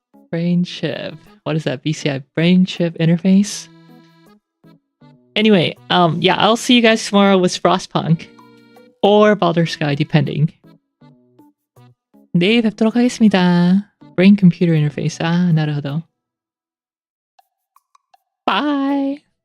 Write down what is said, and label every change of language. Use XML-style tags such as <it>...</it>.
<en>Brain chip. What is that? BCI brain chip interface? Anyway, yeah, I'll see you guys tomorrow with Frostpunk or Baldur's Sky, depending.</en> <ko>내일 뵙도록 하겠습니다.</ko> <en>Brain computer interface.</en> <ja>나루호도.</ja> <en>Bye.</en>